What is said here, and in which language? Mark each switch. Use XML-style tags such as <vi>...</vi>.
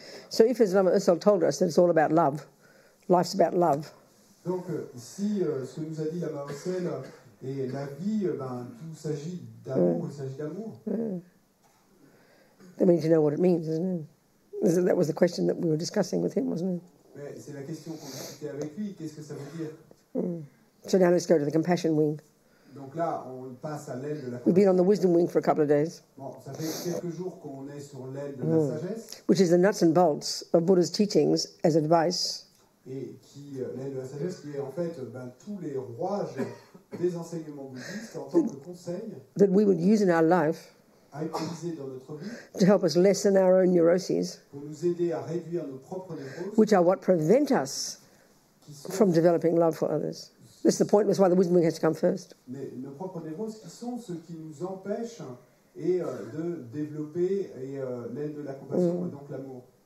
<en>So if as Lama Ursel told us that it's all about love, life's about love.</en> <fr>Donc si ce que nous a dit Lama Ursel et la vie, tout s'agit d'amour, il s'agit d'amour.</fr> <en>Then we need to know what it means, isn't it? That was the question that we were discussing with him, wasn't it?</en> <fr>Mais c'est la question qu'on discutait avec lui. Qu'est-ce que ça veut dire?</fr> <en>So now let's go to the compassion wing.</en> <fr>Donc là, on passe à l'aile de la compassion.</fr> <en>We've been on the wisdom wing for a couple of days.</en> <fr>Bon, ça fait quelques jours qu'on est sur l'aile de la sagesse.</fr> <en>Which is the nuts and bolts of Buddha's teachings as advice.</en> <fr>Et qui, l'aile de la sagesse, qui est en fait tous les rouages des enseignements bouddhistes en tant que conseil.</fr> <en>That we would use in our life.</en> <fr>À utiliser dans notre vie.</fr> <en>To help us lessen our own neuroses.</en> <fr>Pour nous aider à réduire nos propres névroses.</fr> <en>Which are what prevent us from developing love for others. This is the point. That's why the wisdom wing has to come first.</en> <fr>Mais nos propres névroses qui sont ceux qui nous empêchent de développer l'aile de la compassion et donc l'amour.</fr>